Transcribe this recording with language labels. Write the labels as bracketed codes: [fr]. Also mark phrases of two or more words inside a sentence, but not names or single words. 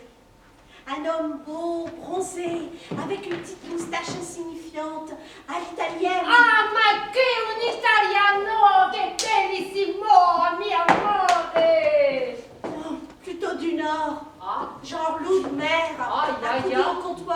[fr] Un homme beau, bronzé, avec une petite moustache insignifiante, à l'italienne. [it] Ah, ma che un italiano, che bellissimo, mi amore. [fr] Non, plutôt du Nord. Ah, Genre loup de mer, Aïe, aïe, accoudé aïe. au